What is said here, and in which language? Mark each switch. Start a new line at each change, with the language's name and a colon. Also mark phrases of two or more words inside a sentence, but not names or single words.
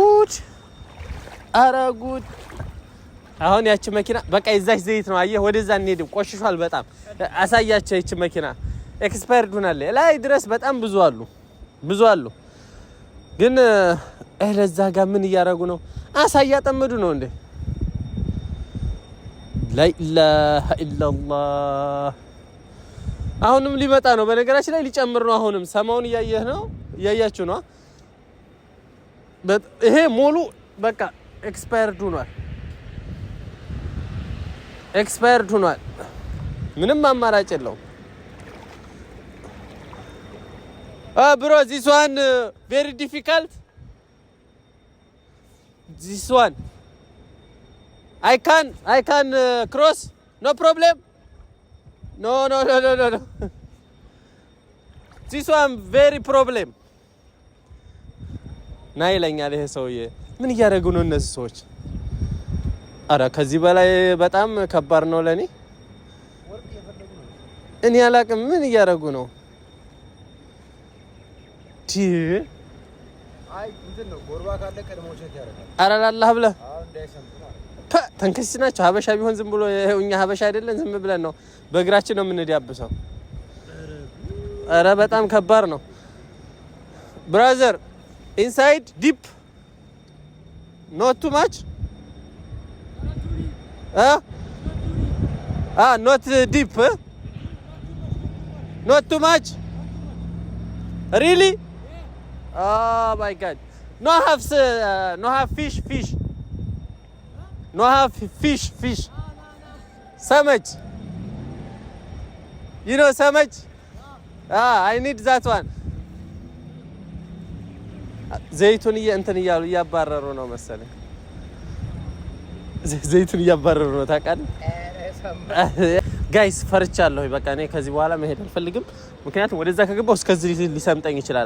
Amharic: ጉድ አሁን ያቺ መኪና በቃ ይዛች ዘይት ነው አየህ ወደዛ እንሄድም ቆሽሿል በጣም አሳያቸው ያቺ መኪና ኤክስፓየርድ ሆናለች ላይ ድረስ በጣም ብዙ አሉ ግን ለዛ ጋር ምን እያደረጉ ነው አሳ እያጠመዱ ነው እንዴ
Arabic: لا اله الا الله
Amharic: አሁንም ሊመጣ ነው በነገራችን ላይ ሊጨምር ነው አሁንም ሰማውን እያያችሁ ነው ይሄ ሞሉ በቃ ኤክስፓየርድ ሆኗል ምንም አማራጭ የለውም
English: bro this one very difficult this one I can cross no problem no this one very problem
Amharic: ናይ ለኛል ይሄ ሰውዬ ምን እያደረጉ ነው እነዚህ ሰዎች አረ ከዚህ በላይ በጣም ከባድ ነው ለኔ እኔ አላቅም ምን እያደረጉ ነው አይ እንትን ነው ጎርባ ካለ ቀድሞው ቼክ ያደርጋል አረ አላህ ብለ እንዳይሰምጡ ተንከስናቸው ሀበሻ ቢሆን ዝም ብሎ እኛ ሀበሻ አይደለን ዝም ብለን ነው በእግራችን ነው የምንዲያብሰው አረ በጣም ከባድ ነው
English: brother inside deep not too much not deep not too much really oh my god no have fish no have fish so much you know so much I need that one
Amharic: ዘይቱን እንትን እያሉ ያባረሩ ነው መሰለኝ ዘይቱን ያባረሩ ነው ታውቃለህ ጋይስ ፈርቻለሁ በቃ እኔ ከዚህ በኋላ መሄድ አልፈልግም ምክንያቱም ወደዛ ከገባው እስከዚህ ሊሰምጠኝ ይችላል